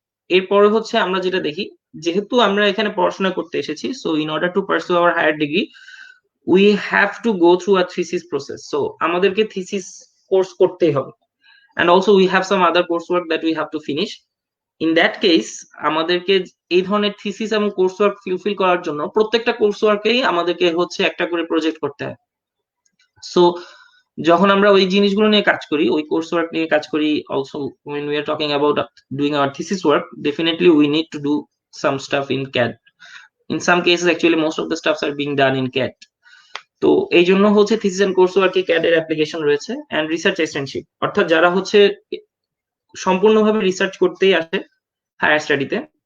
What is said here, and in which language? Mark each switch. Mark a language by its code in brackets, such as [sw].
[bn] এরপরে হচ্ছে আমরা যেটা দেখি, যেহেতু আমরা এখানে পড়াশোনা করতে এসেছি, [en] So in order to pursue our higher degree we have to go through a thesis process. So [bn] আমাদেরকে থিসিস কোর্স করতেই হবে, [en] And also we have some other course work that we have to finish. In that case [bn] আমাদেরকে এই ধরনের thesis এবং course work fulfil করার জন্য প্রত্যেকটা কোর্স ওয়ার্কেই আমাদেরকে হচ্ছে একটা করে প্রজেক্ট করতে হয়। [en] so [bn] যখন আমরা ওই জিনিসগুলো নিয়ে কাজ করি, [en] ওই course work নিয়ে কাজ করি, also when we are talking about doing our thesis work, definitely we need to do some stuff in CAD. In some cases actually most of the stuffs are being done in CAD. [bn] তো এই জন্য হচ্ছে thesis and course ওয়ার্কে CAD এর application রয়েছে, and research assistantship, অর্থাৎ যারা হচ্ছে সম্পূর্ণভাবে রিসার্চ করতেই আসে হায়ার স্টাডিতে।